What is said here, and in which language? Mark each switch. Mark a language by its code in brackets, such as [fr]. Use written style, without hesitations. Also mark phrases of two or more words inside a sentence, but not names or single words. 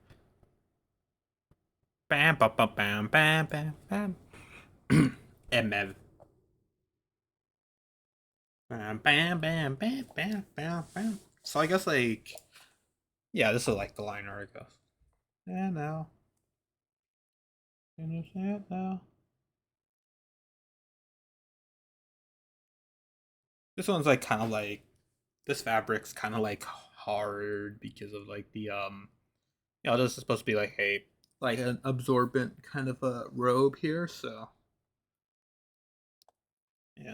[en] Bam, bam, bam, bam, bam, bam, bam. Emev. Bam, bam, bam, bam, bam, bam, bam. So I guess like, yeah, this is like the liner, I guess. Yeah, now. Finish that now. This one's like kind of like this fabric's kind of like hard because of like this is supposed to be like an absorbent kind of a robe here, so yeah.